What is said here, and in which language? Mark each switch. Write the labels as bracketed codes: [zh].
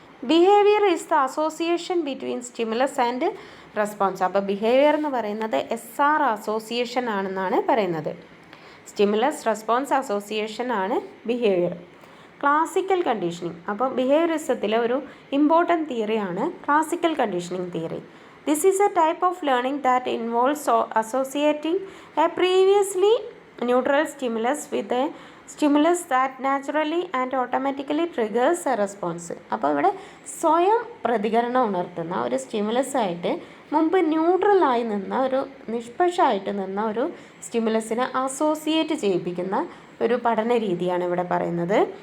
[en] Behaviour is the association between stimulus and response. [ml] അപ്പോൾ behaviour എന്ന് പറയുന്നത് SR അസോസിയേഷൻ ആണെന്നാണ് പറയുന്നത്. സ്റ്റിമുലസ് റെസ്പോൺസ് അസോസിയേഷൻ ആണ് ബിഹേവിയർ. Classical conditioning. അപ്പോൾ ബിഹേവിയറിസത്തിലെ ഒരു important തിയറിയാണ് classical conditioning theory. [en] This is a type of learning that involves associating a previously neutral stimulus with a stimulus that naturally and automatically triggers a response. [ml] അപ്പോൾ ഇവിടെ സ്വയം പ്രതികരണം ഉണർത്തുന്ന ഒരു stimulus ആയിട്ട് മുമ്പ് ന്യൂട്രലായി നിന്ന ഒരു നിഷ്പക്ഷമായിട്ട് നിന്ന ഒരു സ്റ്റിമുലസിനെ അസോസിയേറ്റ് ചെയ്യിപ്പിക്കുന്ന ഒരു പഠന രീതിയാണ് ഇവിടെ പറയുന്നത്.